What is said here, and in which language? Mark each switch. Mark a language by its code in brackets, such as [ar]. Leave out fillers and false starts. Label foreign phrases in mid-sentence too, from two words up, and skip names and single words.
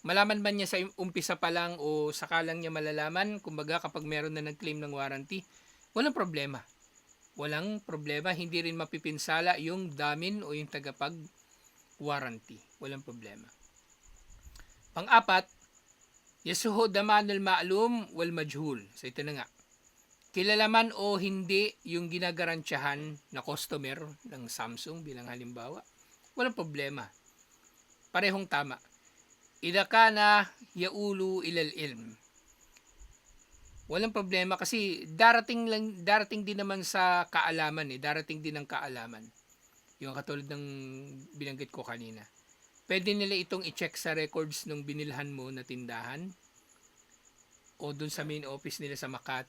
[tl] malaman man niya sa umpisa pa lang o sakalang niya malalaman, kumbaga kapag meron na nag-claim ng warranty, walang problema. Walang problema, hindi rin mapipinsala yung damin o yung tagapag-warranty. Walang problema. Pang-apat, [ar] يصح ضمان المعلوم والمجهول. [tl] So ito na nga. Kilala man o hindi yung ginagarantiyahan na customer ng Samsung bilang halimbawa, walang problema. Parehong tama. [ar] إذا كان يؤول إلى العلم. [tl] Walang problema kasi darating din naman sa kaalaman darating din ng kaalaman. Yung katulad ng binanggit ko kanina. Pwede nila itong i-check sa records ng binilhan mo na tindahan o dun sa main office nila sa Makati.